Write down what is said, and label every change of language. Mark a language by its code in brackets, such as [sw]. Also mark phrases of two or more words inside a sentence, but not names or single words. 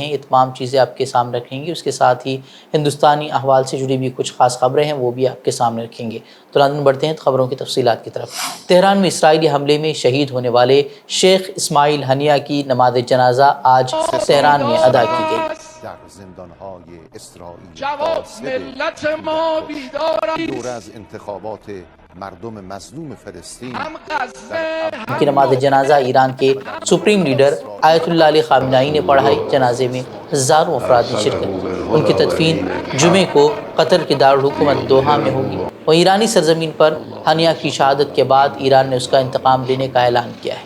[ur] یہ تمام چیزیں آپ کے سامنے رکھیں گے۔ اس کے ساتھ ہی ہندوستانی احوال سے جڑی بھی کچھ خاص خبریں ہیں وہ بھی آپ کے سامنے رکھیں گے۔ تو ناظرین، بڑھتے ہیں خبروں کی تفصیلات کی طرف۔ تہران میں اسرائیلی حملے میں شہید ہونے والے شیخ اسماعیل ہنیہ کی نماز جنازہ آج تہران میں ادا کی گئی۔ [fa] در زندانهای اسرائیل ملت ما بیدار دور از انتخابات مردم مظلوم فلسطین [ur] ان کی نماز جنازہ ایران کے سپریم لیڈر آیت اللہ علی خامنہئی نے پڑھائی۔ جنازے میں ہزاروں افراد نے شرکت کی۔ ان کی تدفین جمعے کو قطر کے دارالحکومت دوحہ میں ہوگی۔ وہ ایرانی سرزمین پر ہنیہ کی شہادت کے بعد ایران نے اس کا انتقام لینے کا اعلان کیا ہے۔